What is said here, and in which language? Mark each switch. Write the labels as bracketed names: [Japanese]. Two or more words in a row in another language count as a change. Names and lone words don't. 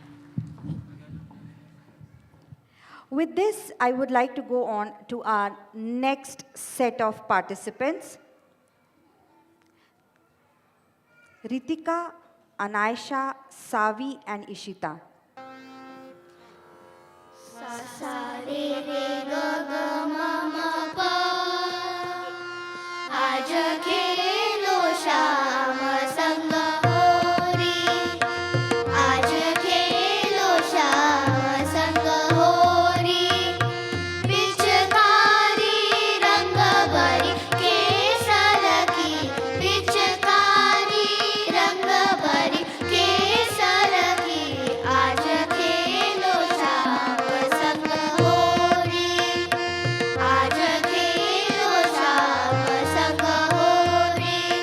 [English] With this, I would like to go on to our next set of participants. Ritika, Anaisha, Savi, and Ishita. सा सा रे रे ग ग म म प [Hindi] आज खेलो श्याम संग होरी आज खेलो श्याम संग होरी पिचकारी रंग भरी केसर की पिचकारी रंग भरी केसर की आज खेलो श्याम संग होरी आज खेलो श्याम संग होरी